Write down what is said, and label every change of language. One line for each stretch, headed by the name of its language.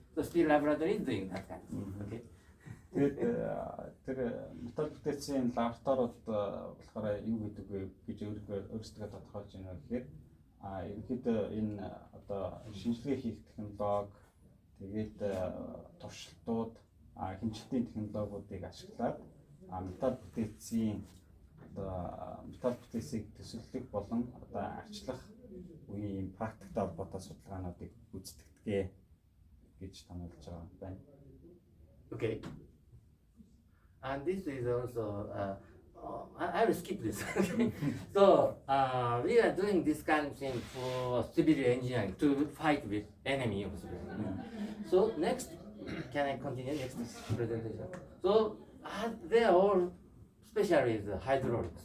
English: So steel laboratory is doing that kind of. Okay.
Mongolian: Тэгээд тэр металл бүтээцийн лабораториуд болохоор юу гэдэг вэ гэж өөрсдөө тодорхойлж байна гэхээр ерөнхийдөө энэ одоо шинжилгээ хийх технологи тэгээд туршилтууд хэмжлэлийн технологиудыг ашиглаад металл бүтээцийн одоо металл бүтээцийг төсөөлөх болон одоо арчлах үеийн практиктэй холбоотой судалгаануудыг гүйцэтгэдэг гэж таниулж байгаа байна.
English: Okay. And this is also, I will skip this. So we are doing this kind of thing for civil engineering to fight with enemy of civil engineering. So next, can I continue next presentation? So they are all especially the hydraulics.